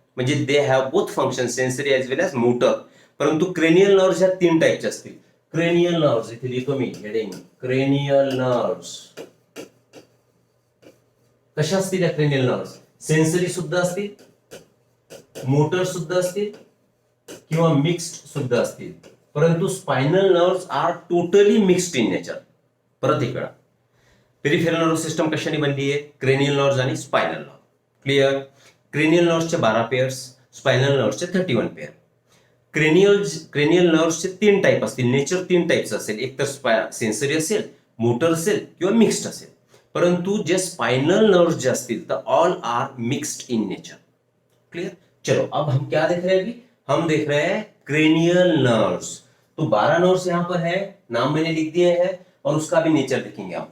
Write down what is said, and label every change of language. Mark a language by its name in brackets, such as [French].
[Marathi] म्हणजे [English] They have both function sensory as well as motor. [Marathi] परंतु cranial nerves ह्या 3 टाईपचे असतील. क्रेनियल नर्व्स इथे लिहितो मी हेडिंग, क्रेनियल नर्व्स. कशा असतील या क्रेनियल नर्व्स? सेन्सरी सुद्धा असतील, मोटर सुद्धा असतील किंवा मिक्स्ड सुद्धा असतील. [English] परंतु spinal nerves are totally mixed in nature. [Marathi] परत एक वेळा, पेरिफेरल नर्व सिस्टम कशाने बनली आहे? क्रेनियल नर्व्स आणि spinal nerve. Clear. Cranial नर्व्सचे 12 pairs, spinal नर्व्सचे 31 pair. Cranial नर्व्सचे 3 type असतील. नेचर 3 टाईप्स असेल, एक तर सेन्सरी असेल, मोटर असेल किंवा मिक्स्ड असेल. परंतु जे स्पाइनल नर्व्स जे असतील तर [English] All are mixed in nature. [Marathi] Clear. [Hindi] चलो अब हम क्या देख रहे हैं अभी? हम देख रहे हैं क्रेनियल नर्व्स. तो 12 नर्व्स यहाँ पर है, नाम मैंने लिख दिए हैं और उसका भी नेचर देखेंगे हम.